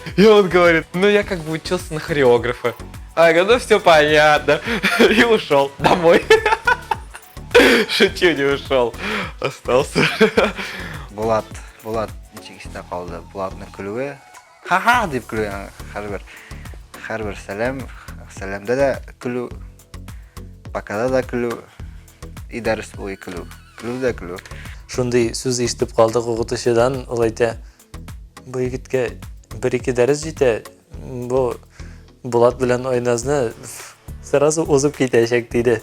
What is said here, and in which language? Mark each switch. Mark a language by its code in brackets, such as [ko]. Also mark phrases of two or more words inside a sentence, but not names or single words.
[ru] И он говорит, я как бы учился на хореографа. А я говорю, все понятно. И ушел домой. Шучу, не ушел. Остался. [tt] Булат ничек истә калды. Булатның көлүе. Ха-ха дип көлү һәрбер сәламдә дә көлү, покада да көлү, и дәрес буе көлү. Көлү дә көлү. Шундый сүз ишетеп калдык укытучыдан, ул әйтә: "Бу егеткә 1-2 дәрес җитә, бу Булат белән Айназны сразу узып китәчәк" диде.